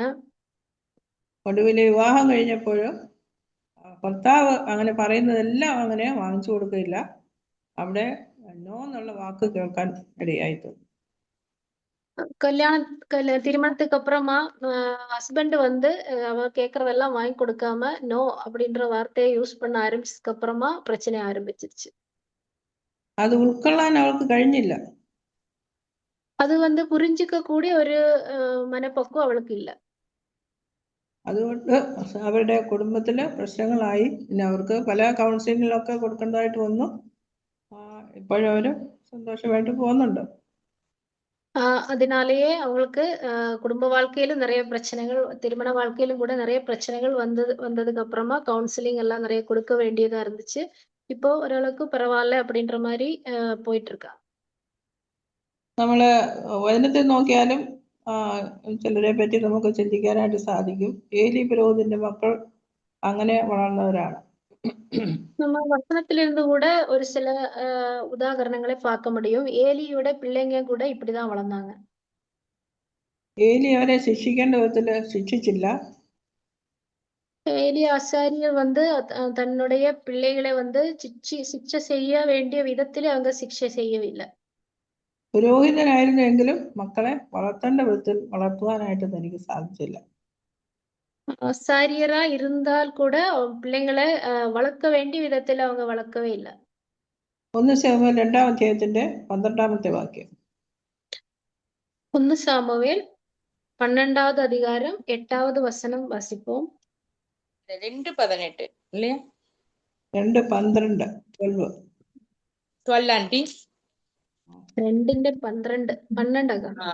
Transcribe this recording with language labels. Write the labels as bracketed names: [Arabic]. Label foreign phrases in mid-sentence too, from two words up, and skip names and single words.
[Malayalam] ഒടുവിൽ വിവാഹം കഴിഞ്ഞപ്പോൾ ഭർത്താവ് അങ്ങനെ പറയുന്നതെല്ലാം അങ്ങനെ വാങ്ങിച്ചു കൊടുക്കില്ല. അവിടെ നോ എന്നുള്ള വാക്ക് കേൾക്കാൻ ഇടയായിട്ടുണ്ട്. [Tamil] திருமணத்துக்கு அப்புறமா ஹஸ்பண்ட் வந்து அவ கேக்குறதெல்லாம் வாங்கி கொடுக்காம நோ அப்படின்ற வார்த்தையை யூஸ் பண்ண ஆரம்பிச்சதுக்கு அப்புறமா பிரச்சனை ஆரம்பிச்சிருச்சு. [Malayalam] അത് ഉൾക്കൊള്ളാൻ അവൾക്ക് കഴിഞ്ഞില്ല. [Tamil] அது வந்து புரிஞ்சுக்க கூடிய ஒரு [Malayalam] മനപ്പക്വം അവൾക്ക് ഇല്ല. അതുകൊണ്ട് അവരുടെ കുടുംബത്തില് പ്രശ്നങ്ങളായി. പിന്നെ അവർക്ക് പല കൗൺസിലിങ്ങിലൊക്കെ കൊടുക്കേണ്ടതായിട്ട് വന്നു. ഇപ്പോഴും അവര് സന്തോഷമായിട്ട് പോകുന്നുണ്ട്. [Tamil] அதனாலேயே அவங்களுக்கு குடும்ப வாழ்க்கையிலும் நிறைய பிரச்சனைகள், திருமண வாழ்க்கையிலும் கூட நிறைய பிரச்சனைகள் வந்ததுக்கு அப்புறமா கவுன்சிலிங் எல்லாம் நிறைய கொடுக்க வேண்டியதா இருந்துச்சு. இப்போ ஓரளவுக்கு பரவாயில்ல அப்படின்ற மாதிரி போயிட்டு இருக்கா. [Malayalam] നമ്മള് വചനത്തിൽ നോക്കിയാലും ചിലരെ പറ്റി നമുക്ക് ചിന്തിക്കാനായിട്ട് സാധിക്കും. ഏലി പുരോഹിതന്റെ മക്കൾ അങ്ങനെ വളർന്നവരാണ്. [Tamil] நம்ம வசனத்திலிருந்து கூட ஒரு சில உதாரணங்களை பார்க்க முடியும். ஏலியோட பிள்ளைங்க கூட இப்படிதான் வளர்ந்தாங்க. [Malayalam] ഏലി അവരെ ശിക്ഷിക്കേണ്ട വിധത്തില് ശിക്ഷിച്ചില്ല. [Tamil] ஏலி ஆசாரியர் வந்து தன்னுடைய பிள்ளைகளை வந்து சிக்ஷை செய்ய வேண்டிய விதத்தில் அவங்க சிக்ஷை செய்யவில்லை. [Malayalam] പുരോഹിതനായിരുന്നെങ്കിലും മക്കളെ വളർത്തേണ്ട വിധത്തിൽ വളർത്തുവാനായിട്ട് തനിക്ക് സാധിച്ചില്ല. [Tamil] ஆசாரியரா இருந்தால் கூட பிள்ளைங்களை வளர்க்க வேண்டிய விதத்தில் அவங்க வளர்க்கவே இல்லை. [Malayalam] 1 ശമൂവേൽ 2-ാം അധ്യായത്തിന്റെ 12-ാമത്തെ വാക്യം. [Tamil] 1 சாமுவேல் 12வது அதிகாரம் 8வது வசனம் வாசிப்போம். 2:18 இல்லையா? 2:12 12 ஆண்டி. 2:12